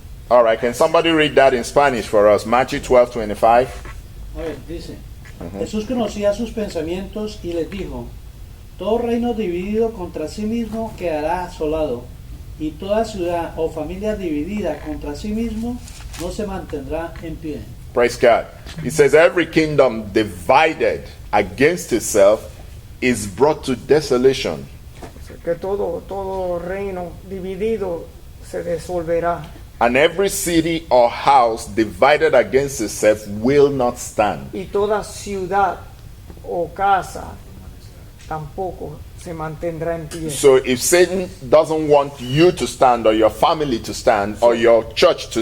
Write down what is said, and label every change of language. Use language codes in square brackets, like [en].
[en] All right, can somebody read that in Spanish for us? Matthew 12:25. [es] A ver, dice, Jesús conocía sus pensamientos y les dijo, todo reino dividido contra sí mismo quedará asolado, y toda ciudad o familia dividida contra sí mismo no se mantendrá en pie. [en] Praise God. He says, "Every kingdom divided against itself is brought to desolation." [es] Que todo reino dividido se disolverá. [en] And every city or house divided against itself will not stand. [es] Y toda ciudad o casa tampoco se mantendrá en pie. [en] So if Satan doesn't want you to stand or your family to stand or your church to